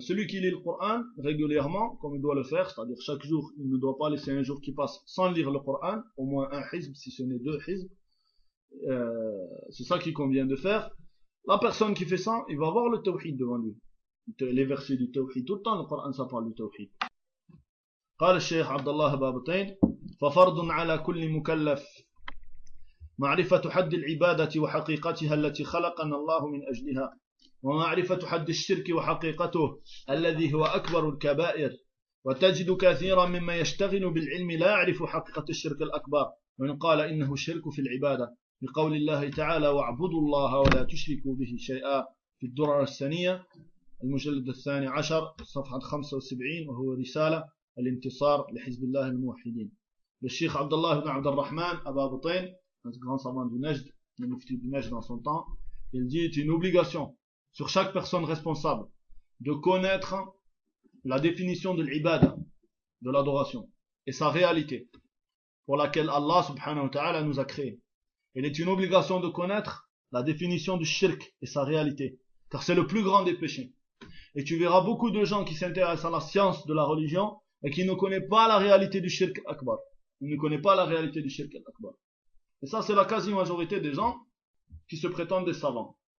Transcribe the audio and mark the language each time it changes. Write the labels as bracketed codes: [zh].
[fr] Celui qui lit le Coran régulièrement, comme il doit le faire, c'est-à-dire chaque jour, il ne doit pas laisser un jour qui passe sans lire le Coran, au moins un hizb, si ce n'est deux hizb, c'est ça qu'il convient de faire. La personne qui fait ça, il va voir le tawhid devant lui. Les versets du tawhid, tout le temps le Coran, ça parle du tawhid. [ar] قال الشيخ عبد الله بابتين ففرض على كل مكلف معرفة حد العبادة وحقيقتها التي خلقنا الله من أجلها ومعرفة حد الشرك وحقيقته الذي هو أكبر الكبائر وتجد كثيرا مما يشتغل بالعلم لا يعرف حقيقة الشرك الأكبر وإن قال إنه الشرك في العبادة لقول الله تعالى واعبدوا الله ولا تشركوا به شيئا في الدرر الثانية المجلد الثاني عشر صفحة 75 وهو رسالة الانتصار لحزب الله الموحدين للشيخ عبد الله بن عبد الرحمن أبا بطين [fr] grand savant du Najd, le mufti du Najd dans son temps, il dit, est une obligation sur chaque personne responsable de connaître la définition de l'ibada, de l'adoration, et sa réalité pour laquelle Allah subhanahu wa ta'ala nous a créés. Il est une obligation de connaître la définition du shirk et sa réalité, car c'est le plus grand des péchés. Et tu verras beaucoup de gens qui s'intéressent à la science de la religion et qui ne connaissent pas la réalité du shirk akbar. Ils ne connaissent pas la réalité du shirk akbar. Et ça, c'est la quasi-majorité des gens qui se prétendent des savants.